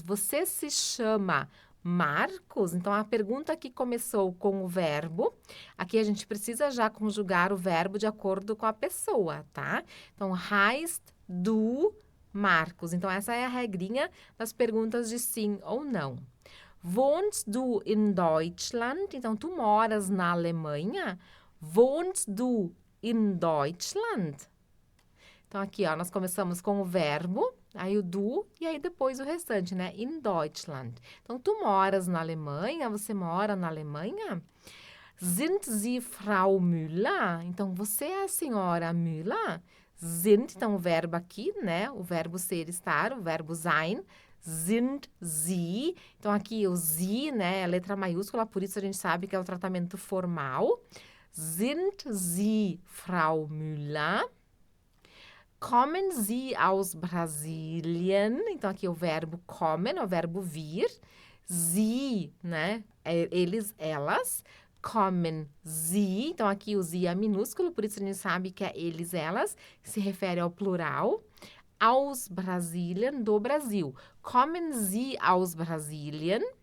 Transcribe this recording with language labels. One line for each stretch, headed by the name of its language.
Portuguese: Você se chama Marcos? Então, a pergunta aqui começou com o verbo. Aqui a gente precisa já conjugar o verbo de acordo com a pessoa, tá? Então,
German: heißt du Marcos?
Portuguese: Então, essa é a regrinha das perguntas de sim ou não.
German: Wohnst du in Deutschland?
Portuguese: Então, tu moras na Alemanha?
German: Wohnst du in Deutschland?
Portuguese: Então, aqui, ó, nós começamos com o verbo, aí o du, e aí depois o restante, né?
German: In Deutschland.
Portuguese: Então, tu moras na Alemanha? Você mora na Alemanha?
German: Sind Sie Frau Müller?
Portuguese: Então, você é a senhora Müller? Sind, então, o verbo aqui, né? O verbo ser, estar, o verbo sein.
German: Sind Sie.
Portuguese: Então, aqui o Sie, né? É a letra maiúscula, por isso a gente sabe que é o tratamento formal.
German: Sind Sie Frau Müller? Kommen Sie aus Brasilien?
Portuguese: Então, aqui o verbo kommen, é o verbo vir. Sie, né? Eles, elas.
German: Kommen Sie.
Portuguese: Então, aqui o Sie é minúsculo, por isso a gente sabe que é eles, elas, que se refere ao plural.
German: Aus Brasilien,
Portuguese: do Brasil.
German: Kommen Sie aus Brasilien?